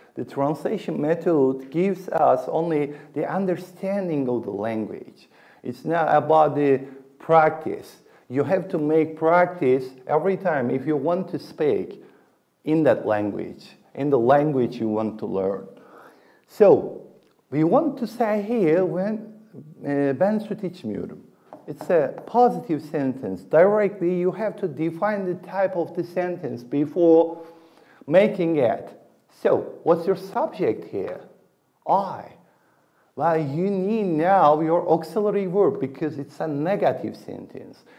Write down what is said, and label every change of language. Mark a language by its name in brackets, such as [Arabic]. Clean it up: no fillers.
[English] The translation method gives us only the understanding of the language. It's not about the practice. You have to make practice every time if you want to speak in that language, in the language you want to learn. So, we want to say here when [Turkish] ben süt içmiyorum. [English] It's a positive sentence. Directly you have to define the type of the sentence before making it. So, what's your subject here? I. Well, you need now your auxiliary verb because it's a negative sentence.